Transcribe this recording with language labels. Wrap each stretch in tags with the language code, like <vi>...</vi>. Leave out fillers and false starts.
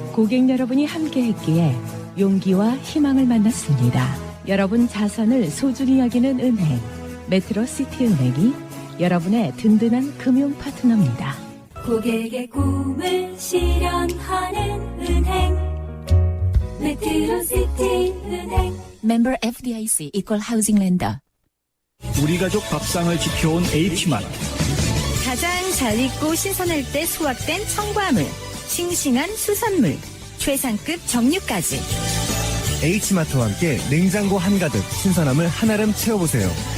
<ko>고객 여러분이 함께했기에 용기와 희망을 만났습니다. 여러분 자산을 소중히 여기는 은행, 메트로시티은행이 여러분의 든든한 금융 파트너입니다. 고객의 꿈을 실현하는 은행, 메트로시티은행.</ko> <en>Member FDIC Equal Housing Lender.</en> <ko>우리 가족 밥상을 지켜온 H마트. 가장 잘 익고 신선할 때 수확된 청과물, 싱싱한 수산물, 최상급 정육까지. H마트와 함께 냉장고 한가득 신선함을 한아름 채워보세요.</ko>